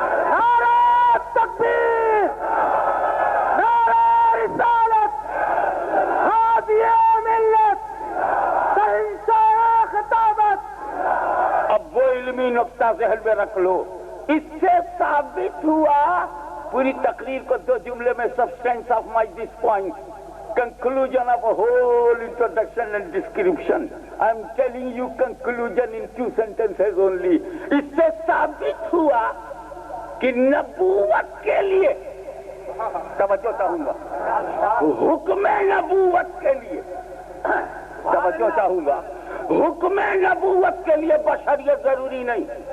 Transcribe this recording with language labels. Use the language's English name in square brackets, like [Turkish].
[Urdu] نعرہ تکبیر, نعرہ رسالت, ہادیہ ملت, شہنشاہ خطابت. اب وہ علمی نقطہ ذہن میں رکھ لو. اس سے ثابت ہوا, پوری تقریر کو دو جملے میں [English] Substance of my this point, conclusion of a whole introduction and description. I am telling you conclusion in 2 sentences only. [Urdu] اس سے ثابت ہوا کہ نبوت کے لیے, توجہ چاہوں گا, حکم نبوت کے لیے, توجہ چاہوں گا, حکم نبوت کے لیے بشریت ضروری نہیں.